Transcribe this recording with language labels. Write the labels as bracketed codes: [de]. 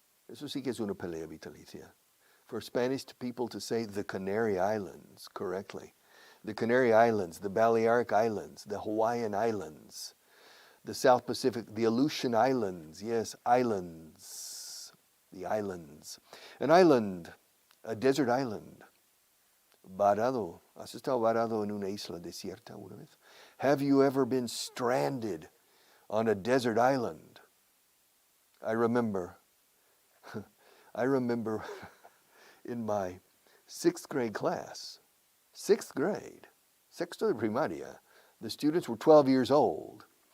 [es] Eso sí que es una pelea vitalicia. [en] For Spanish people to say the Canary Islands correctly. The Canary Islands, the Balearic Islands, the Hawaiian Islands, the South Pacific, the Aleutian Islands. Yes, islands. The islands. An island, a desert island. Varado. [es] ¿Has estado varado en una isla desierta una vez? [en] Have you ever been stranded on a desert island? I remember in my 6th grade class, 6th grade, [es] sexto de primaria, [en] the students were 12 years old.